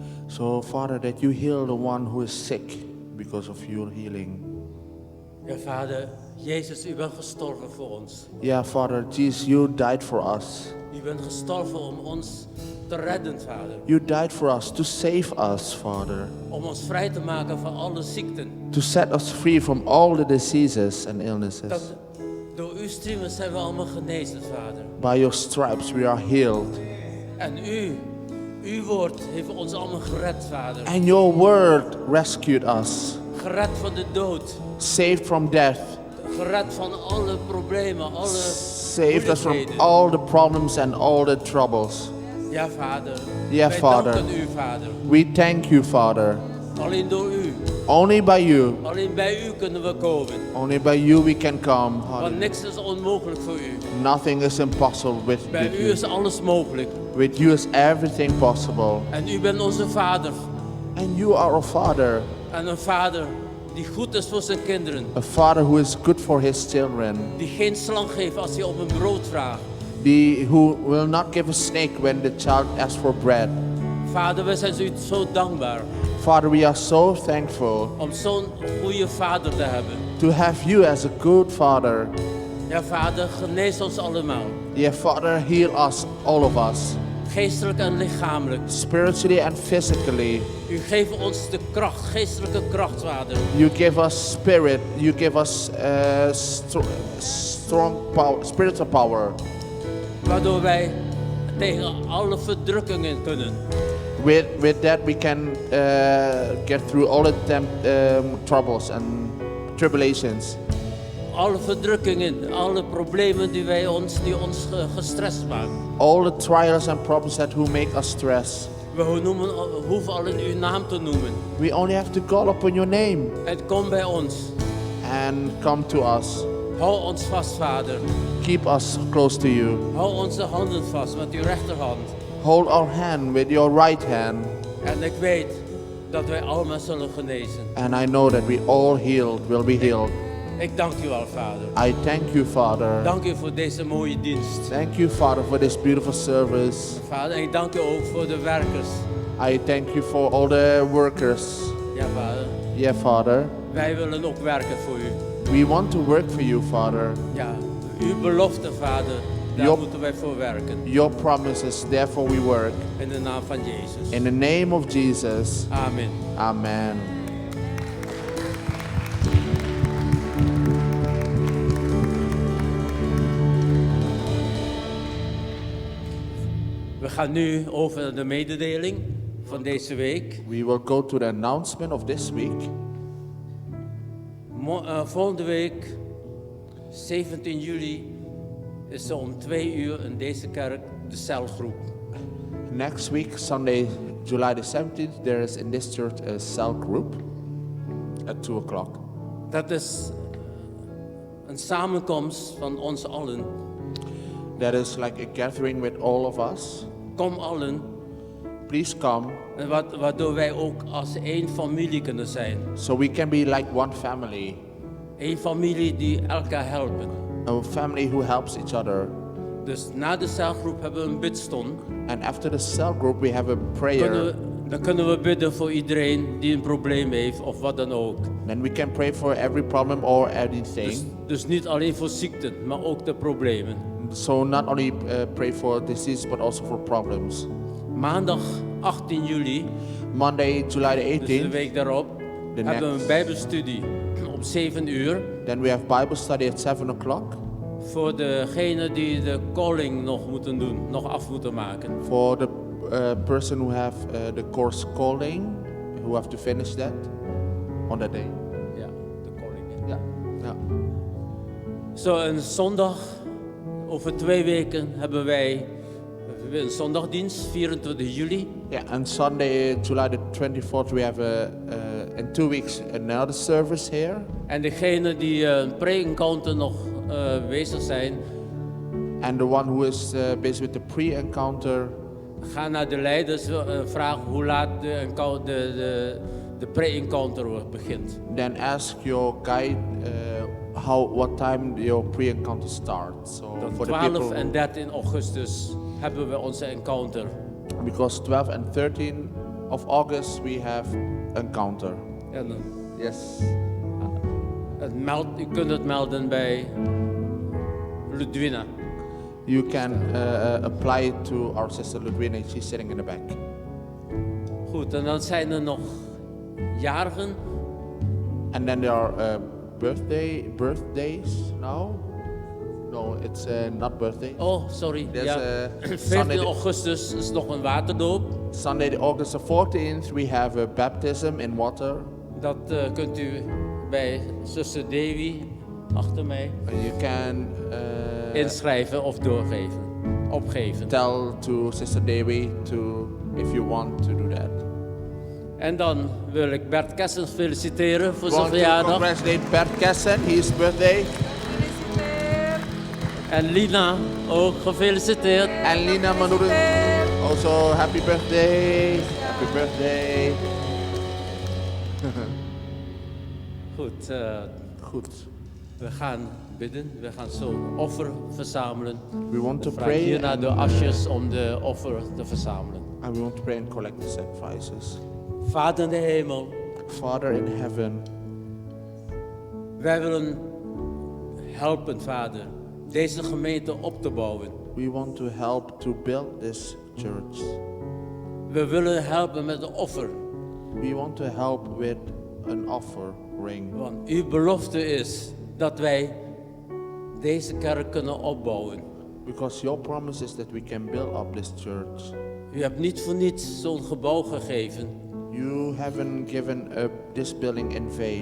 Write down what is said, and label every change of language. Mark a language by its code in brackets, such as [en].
[en] So Father, that you heal the one who is sick because of your healing. [nl] Ja, Vader, Jezus, u bent gestorven voor ons. [en] Yeah, Father Jesus, you died for us. [nl] U bent gestorven om ons te redden, Vader. [en] You died for us to save us, Father. [nl] Om ons vrij te maken van alle ziekten. [en] To set us free from all the diseases and illnesses. [nl] Dat door uw striemen zijn we allemaal genezen, Vader. [en] By your stripes we are healed. [nl] En uw woord heeft ons allemaal gered, Vader. [en] And your word rescued us. [nl] Gered van de dood. [en] Saved from death. [nl] Gered van alle problemen, alle [en] Saved us from [nl] moeilijkheden. [en] all the problems and all the troubles. [nl] Ja, Vader. Ja, Wij Vader. danken u, Vader. [en] We thank you, Father. [nl] Alleen door u. [en] Only by you. [nl] Alleen bij u kunnen we komen. [en] Only by you we can come. [nl] Want niks is onmogelijk voor u. [en] Nothing is impossible [nl] Bij u [en] you. [nl] is alles mogelijk. [en] With you is everything possible. [nl] En u bent onze Vader. [en] And you are a Father. [nl] En een Vader die goed is voor zijn kinderen. [en] A Father who is good for his children. [nl] Die geen slang geeft als hij om een brood vraagt. [en] Who will not give a snake when the child asks for bread. [nl] Vader, we zijn u zo dankbaar [en] Father, we are so thankful [nl] om zo'n goede Vader te hebben. [en] to have you as a good Father. [nl] Ja, Vader, genees ons allemaal. [en] Yeah, Father, heal us, all of us. [nl] Geestelijk en lichamelijk. [en] Spiritually and physically. [nl] U geeft ons de kracht, geestelijke kracht, Vader. [en] You give us spirit. You give us strong power, spiritual power. [nl] Waardoor wij tegen alle verdrukkingen kunnen. [en] With that we can get through all the troubles and tribulations. [nl] Alle verdrukkingen, alle problemen die ons gestrest maken. [en] All the trials and problems that who make us stress. [nl] We hoeven al in uw naam te noemen. [en] We only have to call upon your name [nl] Het komt bij ons. [en] and come to us. [nl] Hou ons vast, Vader. [en] Keep us close to you. [nl] Hou onze handen vast met uw rechterhand. [en] Hold our hand with your right hand. [nl] En ik weet dat wij allemaal zullen genezen. [en] And I know that we all will be healed. [nl] Ik dank u wel, Vader. [en] I thank you, Father. [nl] Dank u voor deze mooie dienst. [en] Thank you, Father, for this beautiful service. [nl] Vader, en ik dank u ook voor de werkers. [en] I thank you for all the workers. [nl] Ja, Vader. [en] Yeah, Father. [nl] Wij willen ook werken voor u. [en] We want to work for you, Father. [nl] Ja, uw belofte, Vader, daar moeten wij voor werken. [en] Your promises, therefore we work. [nl] In de naam van Jezus. [en] In the name of Jesus. [nl] Amen. [en] Amen. [nl] We gaan nu over naar de mededeling van deze week. [en] We will go to the announcement of this week. [nl] Volgende week, 17 juli, is er om 2 uur in deze kerk de celgroep. [en] Next week, Sunday, July the 17th, there is in this church a cell group at 2 o'clock. [nl] Dat is een samenkomst van ons allen. [en] That is like a gathering with all of us. [nl] Kom allen. [en] Please come. [nl] En waardoor wij ook als één familie kunnen zijn. [en] So we can be like one family. [nl] Eén familie die elkaar helpen. [en] A family who helps each other. [nl] Dus na de celgroep hebben we een bidstond. [en] And after the cell group we have a prayer. [nl] Dan kunnen we bidden voor iedereen die een probleem heeft of wat dan ook. [en] Then we can pray for every problem or anything. [nl] Dus niet alleen voor ziekten, maar ook de problemen. [en] So not only pray for disease but also for problems. [nl] Maandag 18 juli, [en] Monday, July the 18th. [nl] dus de week daarop, [en] The [nl] hebben we [en] next. [nl] een bijbelstudie om 7 uur. [en] Then we have Bible study at 7 o'clock. [nl] Voor degenen die de calling nog moeten doen, nog af moeten maken. [en] For the person who have the course calling, who have to finish that on that day. [nl] Ja, de calling. [en] Yeah. Yeah. [nl] Zo, een zondag, over 2 weken hebben wij een zondagdienst, 24 juli. [en] Yeah, and Sunday, July the 24th, we have in 2 weeks another service here. [nl] En degenen die een pre-encounter nog bezig zijn, [en] And the one who is busy with the pre-encounter, [nl] gaan naar de leiders vragen hoe laat de pre-encounter begint. [en] then ask your guide what time your pre-encounter starts. So [nl] Dan [en] for the 12 people, [nl] en 13 augustus hebben we onze encounter. [en] because 12 and 13 of August we have encounter. [nl] En dan, [en] Yes. [nl] U kunt het melden bij Ludwina. [en] You can apply it to our sister Ludwina. She's sitting in the back. [nl] Goed, en dan zijn er nog jarigen. [en] And then there are birthdays now. No, it's not birthday. Oh, sorry. There's [nl] Ja. [en] a [nl] 14 augustus is nog een waterdoop. [en] Sunday, August the 14th, we have a baptism in water. [nl] Dat kunt u bij zuster Dewi achter mij [en] You can [nl] inschrijven of opgeven. [en] tell to Sister Dewi to if you want to do that. [nl] En dan wil ik Bert Kessens feliciteren voor zijn [en] Want to [nl] verjaardag. [en] congratulate Bert Kessen, his birthday. [nl] En Lina ook gefeliciteerd. [en] And Lina Manouden, also happy birthday. Happy birthday. [nl] Goed, Goed. we gaan bidden. We gaan zo offer verzamelen. [en] We want to [nl] Vraag [en] pray [nl] hier naar de [en] and, [nl] asjes om de offer te verzamelen. [en] and we want to pray and collect the sacrifices. [nl] Vader in de hemel, [en] Father in heaven, [nl] wij willen helpen, Vader, deze gemeente op te bouwen. [en] we want to help to build this church. [nl] We willen helpen met de offer. [en] We want to help with an offering. [nl] Want uw belofte is dat wij deze kerk kunnen opbouwen. [en] Because your promise is that we can build up this church. [nl] U hebt niet voor niets zo'n gebouw gegeven. [en] You haven't given up this building in vain.